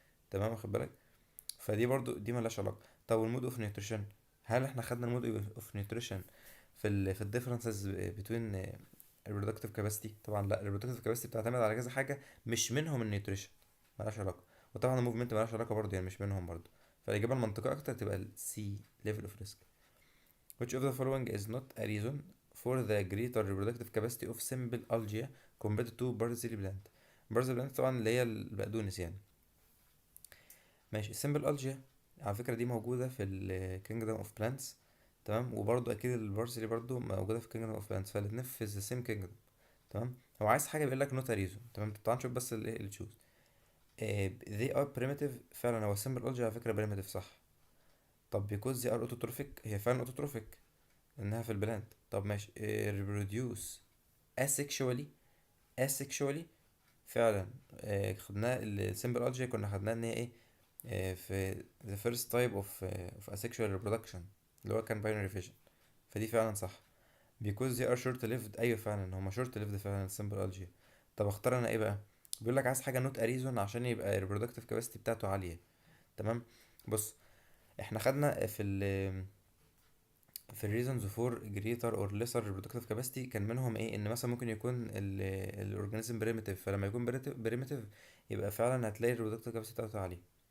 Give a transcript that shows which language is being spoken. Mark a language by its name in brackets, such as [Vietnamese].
[Arabic] تمام، واخد بالك؟ فدي برضو دي ملهاش علاقه. طب والمود اوف نيوتريشن، هل احنا خدنا المود اوف نيوتريشن في الديفرنسز بين الريبرودكتيف كاباسيتي؟ طبعا لا، الريبرودكتيف كاباسيتي بتعتمد على كذا حاجه، مش منهم النيوتريشن، ملهاش علاقه. وطبعا الموفمنت ملهاش علاقه برضو، يعني مش منهم برضو. فالاجابه المنطقيه اكتر تبقى السي، ليفل اوف ريسك. [English] which of the following is not a reason for the greater reproductive capacity of simple algae compared to parsley plant؟ parsley plant [Arabic] طبعا اللي هي البقدونس يعني. ماشي، السيمبل الجيا على فكرة دي موجودة في ال Kingdom of Plants، تمام، وبرضو أكيد البارسلي برضو موجودة في Kingdom of Plants، فالاتنين في [English] the same kingdom. [Arabic] تمام. هو عايز حاجة بيقول لك نوت ريزون، تمام. تعال نشوف بس اللي تشوز. [English] they are primitive. [Arabic] فعلا هو السيمبل الجيا على فكرة primitive، صح. طب [English] because they are autotrophic، [Arabic] هي فعلا autotrophic لأنها في البلانت. طب ماشي، [English] reproduce asexually. [Arabic] asexually فعلا. خدناه السيمبل الجيا، كنا خدناه ان هي ايه؟ في [English] the first type of asexual reproduction، [Arabic] اللي هو كان binary fission. فدي فعلا صح. [English] because they are short lived، [Arabic] ايوه فعلا هما [English] short lived فعلا simple algae. [Arabic] طب اختار انا ايه بقى؟ بيقول لك عايز حاجه [English] not a reason [Arabic] عشان يبقى reproductive capacity بتاعته عاليه. تمام. بص، احنا خدنا في في الريزونز فور [English] greater or lesser reproductive capacity [Arabic] كان منهم ايه، ان مثلا ممكن يكون الاورجانيزم بريميتيف، فلما يكون بريميتيف يبقى فعلا هتلاقي الريبرودكتيف كاباسيتي بتاعته عاليه.